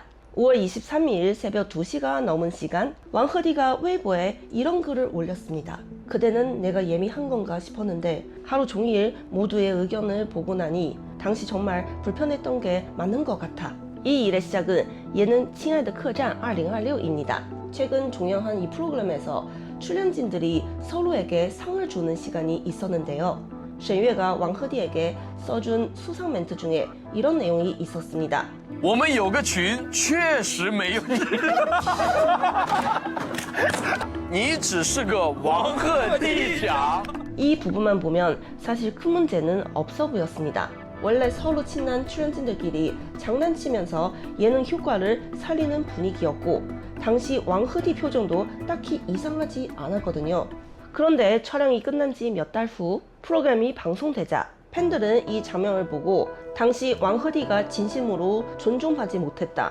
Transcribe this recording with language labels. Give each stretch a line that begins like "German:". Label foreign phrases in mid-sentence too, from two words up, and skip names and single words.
Korean: 5월 23일 새벽 2시가 넘은 시간 왕허디가 웨이보에 이런 글을 올렸습니다. 그대는 내가 예민한 건가 싶었는데 하루 종일 모두의 의견을 보고 나니 당시 정말 불편했던 게 맞는 것 같아. 이 일의 시작은 예능 亲爱的客栈 2026입니다. 최근 종영한 이 프로그램에서 출연진들이 서로에게 상을 주는 시간이 있었는데요. 沈月가 왕허디에게 써준 수상 멘트 중에 이런 내용이 있었습니다.
Chinese: 我们有个群确实没有你只是个王鹤棣甲
Korean: 이 부분만 보면 사실 큰 문제는 없어 보였습니다. 원래 서로 친한 출연진들끼리 장난치면서 예능 효과를 살리는 분위기였고 당시 왕허디 표정도 딱히 이상하지 않았거든요. 그런데 촬영이 끝난 지 몇 달 후 프로그램이 방송되자 팬들은 이 장면을 보고 당시 왕허디가 진심으로 존중하지 못했다.